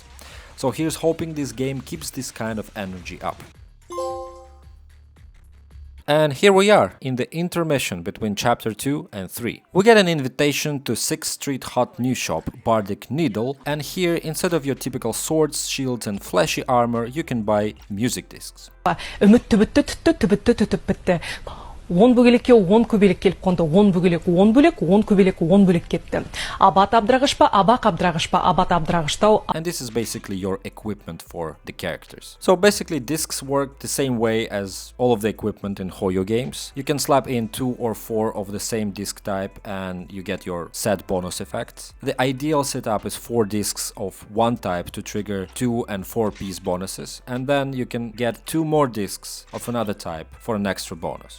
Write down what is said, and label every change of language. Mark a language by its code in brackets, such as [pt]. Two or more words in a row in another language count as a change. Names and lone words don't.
[en] So here's hoping this game keeps this kind of energy up. And here we are, in the intermission between chapter 2 and 3. We get an invitation to 6th Street hot new shop, Bardic Needle, and here, instead of your typical swords, shields and flashy armor, you can buy music discs. [kk] үміт түбітті түбітті бітті. 10 бөгелекке 10 көбелек келіп қонды. 10 бөгелек 10 бөлек, 10 көбелек 10 бөлек кетті. Абат абдырағыш па, абақ абдырағыш па, абат абдырағыштау. [en] And this is basically your equipment for the characters. So basically discs work the same way as all of the equipment in Hoyo games. You can slap in 2 or 4 of the same disc type and you get your set bonus effects. The ideal setup is 4 discs of one type to trigger 2 and 4 piece bonuses, and then you can get 2 more discs of another type for an extra bonus.